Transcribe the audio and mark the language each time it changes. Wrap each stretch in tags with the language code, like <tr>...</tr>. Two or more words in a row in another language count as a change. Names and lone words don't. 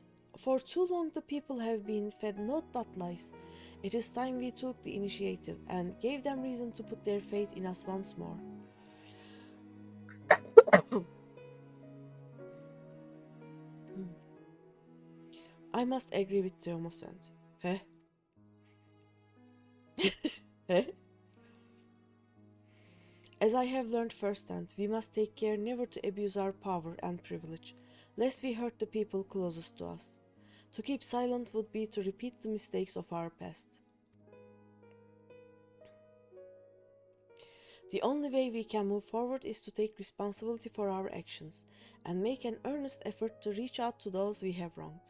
<en>For too long the people have been fed naught but lies. It is time we took the initiative and gave them reason to put their faith in us once more. I must agree with Theomosant. Heh? Heh? As I have learned firsthand, we must take care never to abuse our power and privilege, lest we hurt the people closest to us. To keep silent would be to repeat the mistakes of our past. The only way we can move forward is to take responsibility for our actions and make an earnest effort to reach out to those we have wronged.</en>